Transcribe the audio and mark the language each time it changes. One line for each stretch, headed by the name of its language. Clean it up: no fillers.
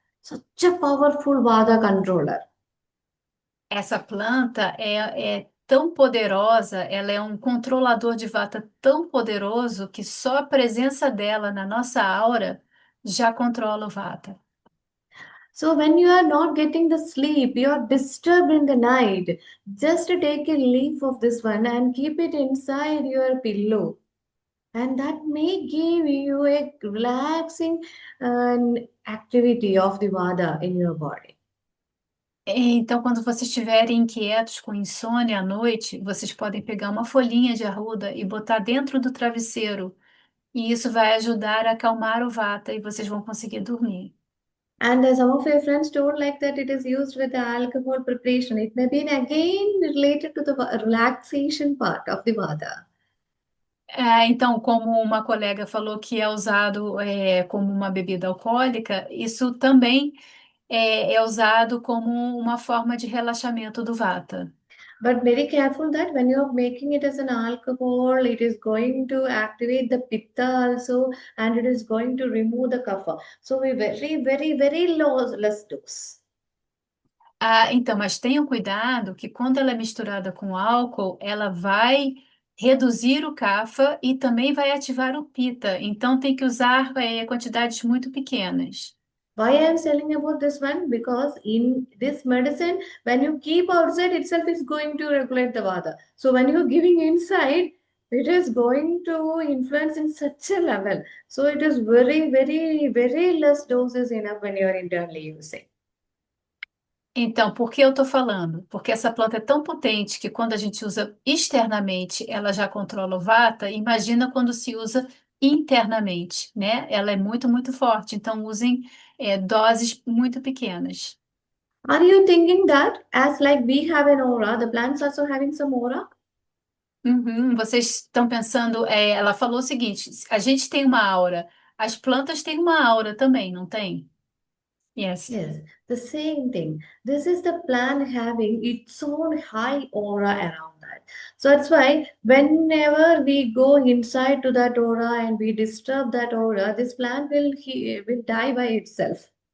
English: Such a powerful Vada controller.
Portuguese: Essa planta é tão poderosa, ela é um controlador de vata tão poderoso que só a presença dela na nossa aura já controla o vata.
English: So when you are not getting the sleep, you are disturbed in the night, just take a leaf of this one and keep it inside your pillow. And that may give you a relaxing activity of the vada in your body.
Portuguese: Então, quando vocês estiverem inquietos com insônia à noite, vocês podem pegar uma folhinha de arruda e botar dentro do travesseiro, e isso vai ajudar a acalmar o vata e vocês vão conseguir dormir.
English: And some of your friends told like that it is used with the alcohol preparation. It may be again related to the relaxation part of the vada.
Portuguese: Então, como uma colega falou que é usado como uma bebida alcoólica, isso também é usado como uma forma de relaxamento do vata.
English: But very careful that when you are making it as an alcohol, it is going to activate the pitta also, and it is going to remove the kapha. So we very less dose.
Portuguese: Então, mas tenham cuidado que quando ela é misturada com álcool, ela vai reduzir o kapha e também vai ativar o pitta. Então, tem que usar quantidades muito pequenas.
English: Why I am telling about this one? Because in this medicine, when you keep outside itself is going to regulate the vata. So when you are giving inside, it is going to influence in such a level. So it is very less doses enough when you are internally using.
Portuguese: Então, por que eu estou falando? Porque essa planta é tão potente que quando a gente usa externamente, ela já controla o vata. Imagina quando se usa internamente, né? Ela é muito, muito forte. Então, usem doses muito pequenas.
English: Are you thinking that as like we have an aura, the plants also having some aura?
Portuguese: Uhum, vocês estão pensando, ela falou o seguinte: a gente tem uma aura, as plantas têm uma aura também, não tem?
English: Yes. Yes, the same thing. This is the plant having its own high aura around that. So that's why whenever we go inside to that aura and we disturb that aura, this plant will die by itself.